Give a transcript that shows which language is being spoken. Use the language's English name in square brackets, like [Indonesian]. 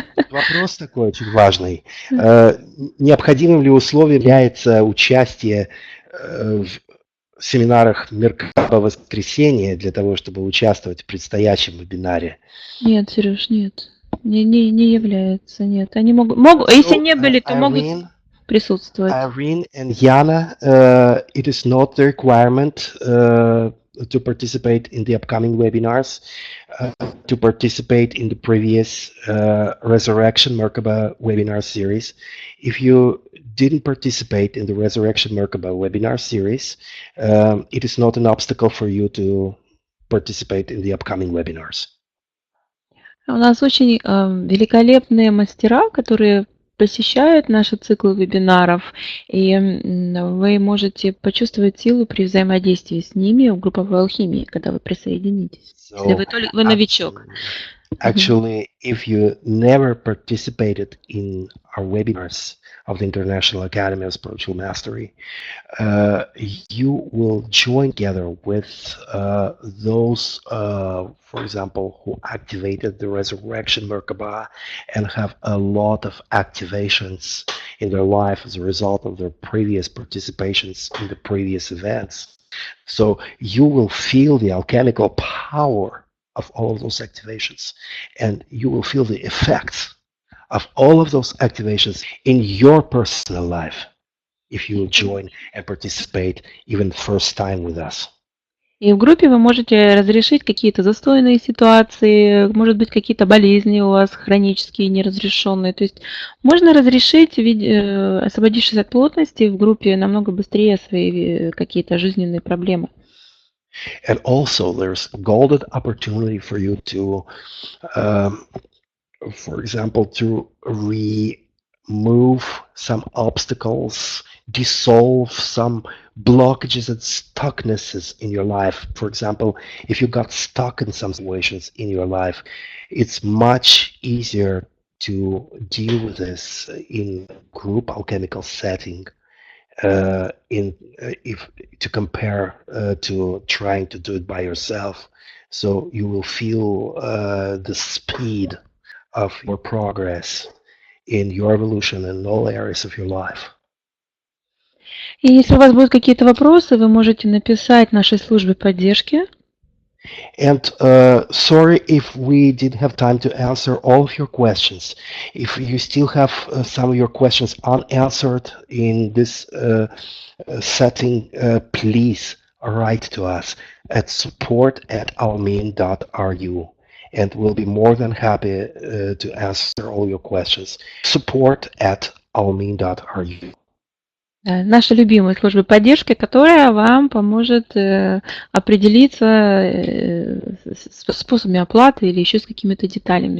[Russian] Вопрос такой очень важный. Необходимым ли условием является участие в семинарах Меркаба воскресенья для того, чтобы участвовать в предстоящем вебинаре? Нет, Сереж, нет. Не является, нет. Они могут, если не были, то могут присутствовать. [English] Irene and Jana, it is not the requirement to participate in the upcoming webinars, to participate in the previous Resurrection Merkaba webinar series. If you didn't participate in the Resurrection Merkaba webinar series, it is not an obstacle for you to participate in the upcoming webinars. [Russian] У нас очень великолепные мастера, которые посещают наши циклы вебинаров, и вы можете почувствовать силу при взаимодействии с ними в групповой алхимии, когда вы присоединитесь. Если вы новичок. [English] Actually, if you never participated in our webinars of the International Academy of Spiritual Mastery, you will join together with those, for example, who activated the Resurrection Merkaba and have a lot of activations in their life as a result of their previous participations in the previous events. So you will feel the alchemical power of all of those activations, and you will feel the effects of all of those activations in your personal life if you join and participate even first time with us. [Russian] И в группе вы можете разрешить какие-то застойные ситуации, может быть, какие-то болезни у вас хронические, неразрешенные. То есть можно разрешить, освободившись от плотности, в группе намного быстрее свои какие-то жизненные проблемы. [English] And also there's golden opportunity for you to, for example, to remove some obstacles, dissolve some blockages and stucknesses in your life. For example, if you got stuck in some situations in your life, it's much easier to deal with this in group alchemical setting. To compare to trying to do it by yourself, so you will feel the speed of your progress in your evolution in all areas of your life. [Russian] И если у вас будут какие-то вопросы, вы можете написать нашей службе поддержки. [English] And sorry if we didn't have time to answer all of your questions. If you still have some of your questions unanswered in this setting, please write to us at support@almin.ru, and we'll be more than happy to answer all your questions. Support@almin.ru. [Russian] Наша любимая служба поддержки, которая вам поможет определиться с способами оплаты или еще с какими-то деталями.